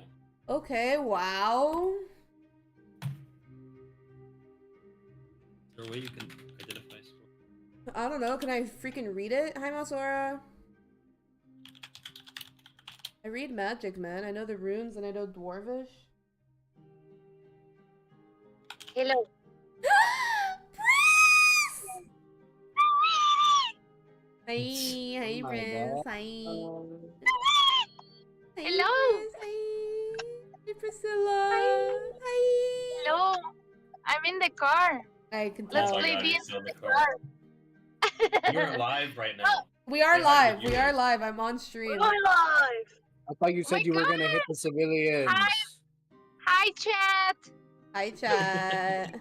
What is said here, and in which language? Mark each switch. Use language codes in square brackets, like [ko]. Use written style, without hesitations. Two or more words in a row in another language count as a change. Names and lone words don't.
[en] Okay, wow. Is there a way you can identify scroll? I don't know, can I freaking read it? Hi, Masora. I read magic, man. I know the runes and I know Dwarvish. Hello. Hi, hi, my Prince. God. Hi. Hi, Hello. Prince. Hi. Hi, Priscilla. Hi. Hi. Hello. I'm in the car. I can Let's Oh tell. my play god, D&D you're still in the in car. the car. You're live right now. Oh, We are Say hi to live. the We are viewers. live. I'm on we're stream. live. I thought you Oh my said you were gonna hit God. the civilians. Hi, chat. Hi, chat.